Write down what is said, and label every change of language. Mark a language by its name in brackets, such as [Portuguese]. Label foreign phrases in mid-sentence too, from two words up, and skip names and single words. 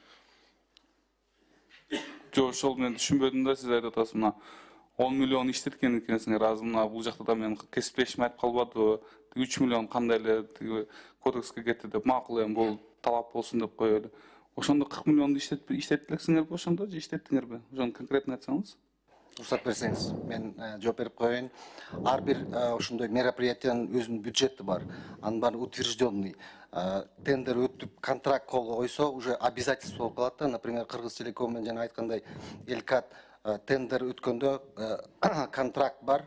[Kyrgyz] Жок, ошол мен түшүнбөдүм да, сиз айтып атасыз мына 10 миллион иштеткен экенсиңер. Азыр мына бул жакта да мен кесиптешим айтып калбадыбы? 3 миллион кандай эле тиги кодекске кетти деп макул эми бул талап болсун деп коелу. Ошондо 40 миллионду иштеттилексиңерби ошондо же иштеттиңерби? Ошону конкретно айтсаңыз. Рұқсат берсеңіз, мен жооп берип коеюн. Ар бир ошондой мероприятиянын өзүнүн бюджети бар. Анын баары утвержденный. Тендер өтүп, контракт колго койсо, [Russian] уже обязательство [Kyrgyz] болуп калат да. Например, Кыргыз Телеком мен жана айткандай Элкат тендер өткөндө контракт бар.